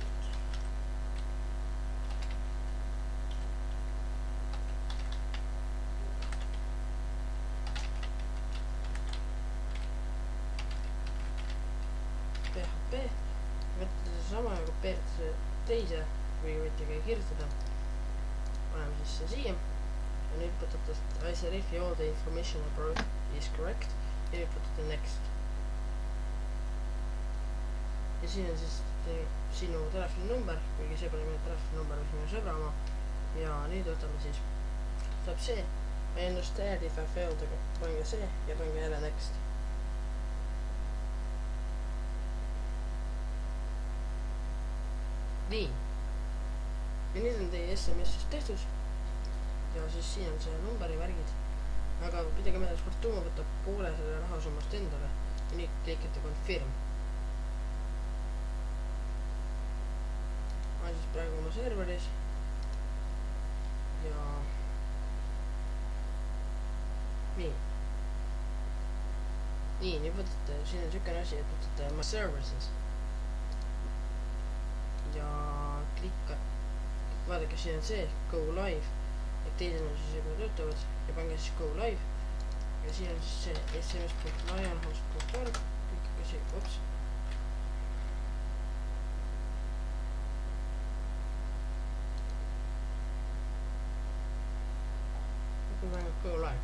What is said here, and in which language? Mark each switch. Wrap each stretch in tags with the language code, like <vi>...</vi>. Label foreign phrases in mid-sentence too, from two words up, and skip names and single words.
<et>PHP, võtate see sama ja kopeerite see teise või võite ka kirjutada. Paneme siis see siia ja nüüd võtate</et> <en>I verify all the information above is correct</en> <et>ja nüüd võtate next. Ja siin on siis sinu telefoni number, kuigi see pole minu telefoni number, mis minu sõbra oma. Ja nüüd võtame siis, saab see,</et> <en>I understand if I failed,</en> <et>aga pange see ja pange jälle next. Nii. Ja nüüd on teie SMS-ist tehtud. Ja siis siin on see numberi värgid. Aga pidage meeles, Fortumo võtab poole selle rahasummast endale. Ja nüüd klikite confirm. Ma olen siis praegu oma serveris. Ja nii. Nii, nüüd võtate, siin on sükene asi, et võtate</et> <en>my services.</en> <et>Ja klikka, vaadake, siin on see</et> <en>go live,</en> <et>et teisel on siis juba töötavad ja pange siis</et> <en>go live</en> <et>ja siin on siis see sms.lionhost.org, klikake siia, ups. kui mängib</et> <en>go live.</en>